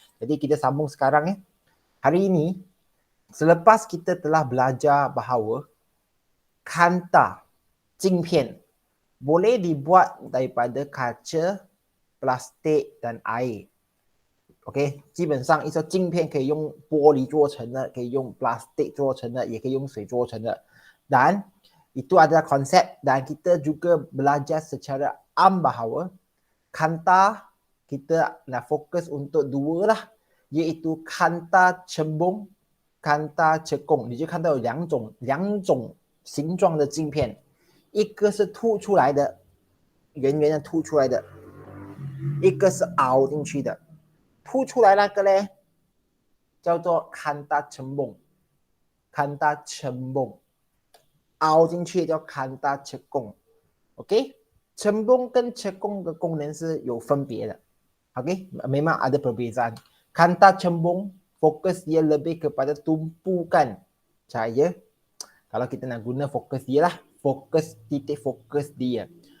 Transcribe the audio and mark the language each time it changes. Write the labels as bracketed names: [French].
[Malay] Jadi kita sambung sekarang ya. Hari ini selepas kita telah belajar bahawa kanta 镜片 boleh dibuat daripada kaca, plastik dan air。 [Chinese] 基本上一个镜片可以用玻璃做成的，可以用 plastik 做成的，也可以用水做成的。 [Malay] Dan itu adalah konsep dan kita juga belajar secara am bahawa kanta kita nak fokus untuk 2啦，iaitu kanta cembung, kanta cekung。 [Chinese] 你就看到有两种形状的镜片，一个是凸出来的，圆圆的凸出来的，一个是凹进去的。凸出来那个呢，叫做 kanta cembung， kanta cembung， 凹进去叫 kanta cekung。 cembung 跟 cekung 的功能是有分别的。 [Malay] memang ada perbezaan。 kanta cembung fokus dia lebih kepada tumpukan cahaya. Kalau kita nak guna fokus dia lah, titik fokus dia.